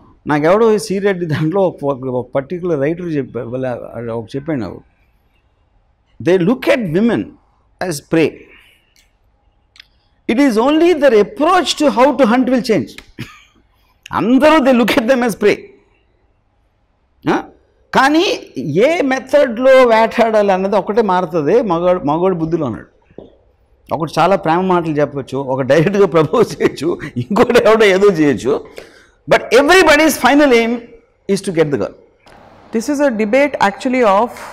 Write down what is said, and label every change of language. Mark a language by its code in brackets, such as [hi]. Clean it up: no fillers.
[te] నాకెవడో C Reddy దాంట్లో ఒక particular writer చెప్పాడు నాకు, [en] They look at women as prey. It is only their approach to how to hunt will change. అందరూ they look at them as prey. [te] కానీ ఏ మెథడ్లో వేటాడాలి అన్నది ఒకటే మారుతుంది మగోడి బుద్ధిలో అన్నాడు. ఒకటి చాలా ప్రేమ మాటలు చెప్పచ్చు, ఒక డైరెక్ట్గా ప్రపోజ్ చేయొచ్చు, ఇంకోటి ఎవడో ఏదో చేయొచ్చు. [en] But everybody's final aim is to get the girl. This is a debate actually of